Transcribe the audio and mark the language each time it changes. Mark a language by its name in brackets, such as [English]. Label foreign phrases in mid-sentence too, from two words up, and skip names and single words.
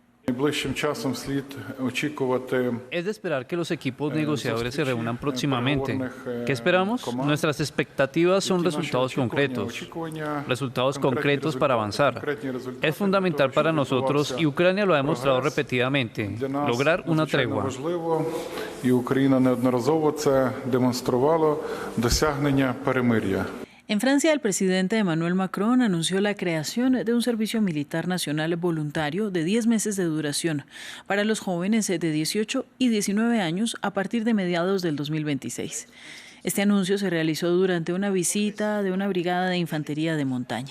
[Spanish] Es de esperar que los equipos negociadores se reúnan próximamente. ¿Qué esperamos? Nuestras expectativas son resultados concretos para avanzar. Es fundamental para nosotros, y Ucrania lo ha demostrado repetidamente, lograr una tregua. [Ukrainian] І Україна неодноразово це демонструвала досягнення перемир'я. [Spanish] En Francia, el presidente Emmanuel Macron anunció la creación de un servicio militar nacional voluntario de 10 meses de duración para los jóvenes de 18 y 19 años a partir de mediados del 2026. Este anuncio se realizó durante una visita de una brigada de infantería de montaña.